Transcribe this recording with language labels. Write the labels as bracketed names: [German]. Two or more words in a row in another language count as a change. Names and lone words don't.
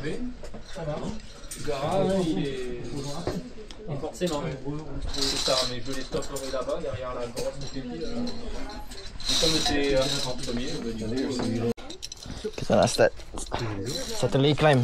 [French] Ça va. Tu verras, et forcément, c'est ça, mais je les stopperai là-bas, derrière la grosse bouteille. Et comme c'est en premier, je vais dire. [Malay] Kita nak start satu lagi climb.